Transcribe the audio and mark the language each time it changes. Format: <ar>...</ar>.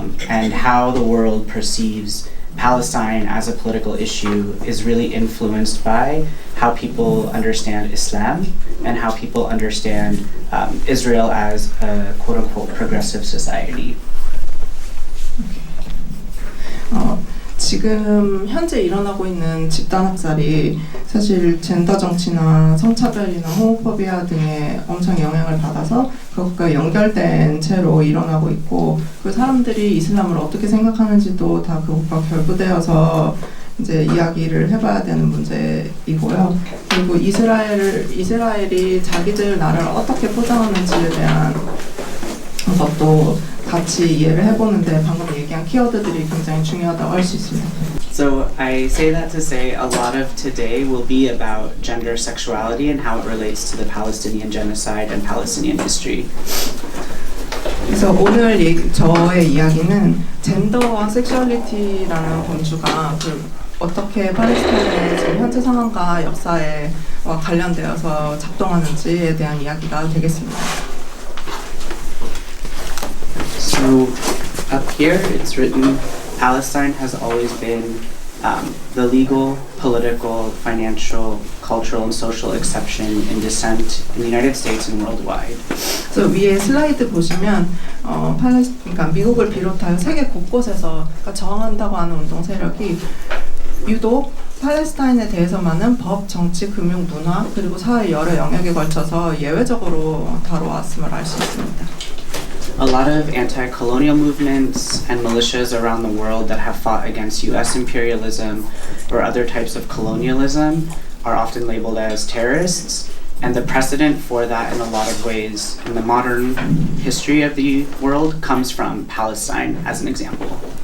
<en>and how the world perceives Palestine as a political issue is really influenced by how people understand Islam and how people understand Israel as a quote-unquote progressive society.</en> <ko>지금 현재 일어나고 있는 집단 학살이 사실 젠더 정치나 성차별이나 호모포비아 등에 엄청 영향을 받아서 그것과 연결된 채로 일어나고 있고 그 사람들이 이슬람을 어떻게 생각하는지도 다 그것과 결부되어서 이제 이야기를 해봐야 되는 문제이고요. 그리고 이스라엘이 자기들 나라를 어떻게 포장하는지에 대한 것도 같이 이해를 해보는데 방금 얘기한 키워드들이 굉장히 중요하다고 할 수 있습니다.</ko> <en>So I say that to say a lot of today will be about gender sexuality and how it relates to the Palestinian genocide and Palestinian history.</en> <ko>그래서 오늘 저의 이야기는 젠더와 섹슈얼리티라는 범주가 어떻게 팔레스타인의 지금 현재 상황과 역사와 관련되어서 작동하는지에 대한 이야기가 되겠습니다.</ko> <en>So up here it's written, Palestine has always been the legal, political, financial, cultural, and social exception in dissent in the United States and worldwide.</en> <ko>그래서 위에 슬라이드 보시면 그러니까 미국을 비롯하여 세계 곳곳에서 저항한다고 하는 운동 세력이 유독 팔레스타인에 대해서만은 법, 정치, 금융, 문화 그리고 사회 여러 영역에 걸쳐서 예외적으로 다뤄왔음을 알 수 있습니다.</ko> <en>A lot of anti-colonial movements and militias around the world that have fought against US imperialism or other types of colonialism are often labeled as terrorists, and the precedent for that in a lot of ways in the modern history of the world comes from Palestine as an example.</en>